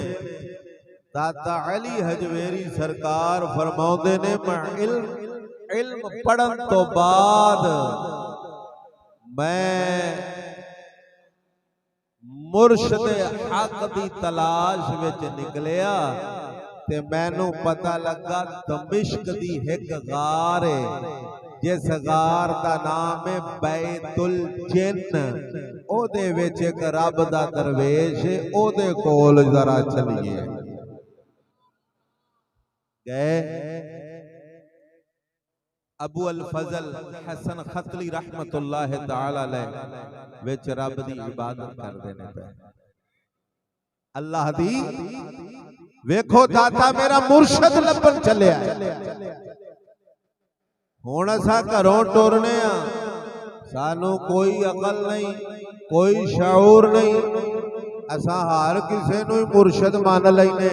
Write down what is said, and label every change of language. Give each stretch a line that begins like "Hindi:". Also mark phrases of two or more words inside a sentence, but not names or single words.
Punjabi: داتا علی ہجویری سرکار فرماندے نے میں علم پڑھن تو بعد میں مرشد حق دی تلاش وچ نکلیا تے مینوں پتہ لگا دمشق دی ایک غار ہے، جس غار دا نام ہے بیت الجن. اودے وچ ایک رب دا درویش ہے، اودے کول ذرا چلیے. گئے ابو ال فضل حسن ختلی
Arabic: رحمۃاللہ تعالیٰ علیہ
Punjabi: وچ رب دی عبادت کردے نے پے اللہ دی. ویکھو داتا میرا مرشد لبھن چلیا. ہن اساں گھروں ٹرنے آں، سانوں کوئی عقل نہیں، کوئی شعور نہیں، اساں ہر کسے نوں مرشد من لینے,